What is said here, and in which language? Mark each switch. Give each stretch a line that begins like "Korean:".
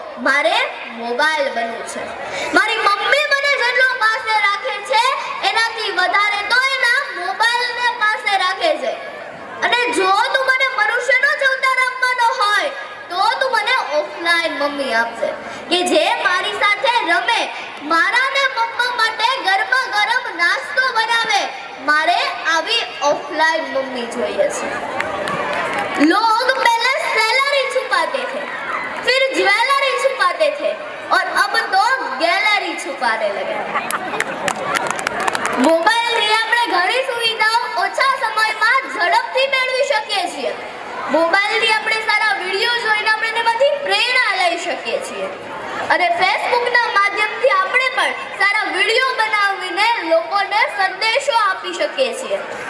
Gujarati: મારે મોબાઈલ બનવું છે. મારી મમ્મી મને જેટલો પાસે રાખે છે એનાથી વધારે તો એના મોબાઈલને પાસે રાખે છે. અને જો તું મને મનુષ્યનો જ અવતાર આપવાનો હોય તો તું મને ઓફલાઈન મમ્મી આપજે કે જે મારી સાથે રમે, મારા ને મમ્મા માટે ગરમા ગરમ નાસ્તો બનાવે. મારે આવી ઓફલાઈન મમ્મી જોઈએ છે.
Hindi: लोग पहले सैलरी छुपाते थे, फिर ज्वेलरी छुपाते थे और अब तो गैलरी छुपाने लगे.
Gujarati: મોબાઈલ થી આપણે ઘણી સુવિધાઓ ઓછા સમયમાં ઝડપથી મેળવી શકીએ છીએ. મોબાઈલ થી આપણે સારા વિડિયો જોઈને આપણે તેમાંથી પ્રેરણા લઈ શકીએ છીએ અને ફેસબુકના માધ્યમથી આપણે પણ સારા વિડિયો બનાવીને લોકોને સંદેશો આપી શકીએ છીએ.